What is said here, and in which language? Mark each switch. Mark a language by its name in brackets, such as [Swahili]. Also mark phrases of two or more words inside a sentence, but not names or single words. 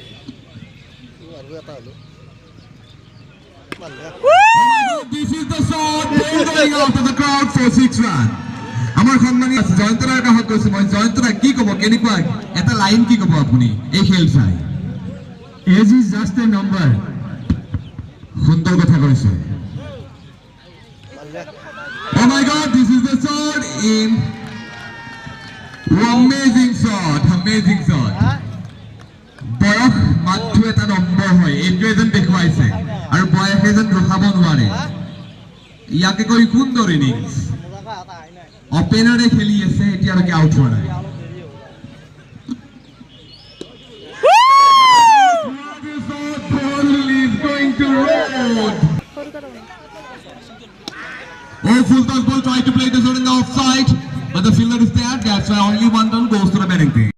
[Assamese] আৰু এটা হ'ল. [English] This is the shot going out of the crowd for 6 runs. [Assamese] আমাৰ খন্দানী আছে জয়ন্তৰাৰ কাষত কৈছো মই জয়ন্তৰা কি ক'ব কেনেকুৱা এটা লাইন কি ক'ব আপুনি এই খেল চাই [English] age is just a number [Assamese] সুন্দৰ কথা কৈছে again. [English] Amazing shot, amazing shot. [Assamese] বয়স মাত্ৰ এটা নম্বৰ হয়, এইটোৱে যেন দেখুৱাইছে আৰু বয়সে যেন ৰখাব নোৱাৰে। ইয়াকে কৈ সুন্দৰ ইনিংছ। অপেনাৰে খেলি আছে, এতিয়ালৈকে আউট হোৱা নাই। [English] Going to road. Oh, full toss ball tried to play this one in the offside, but the fielder is there. That's why only one run goes to the batting team.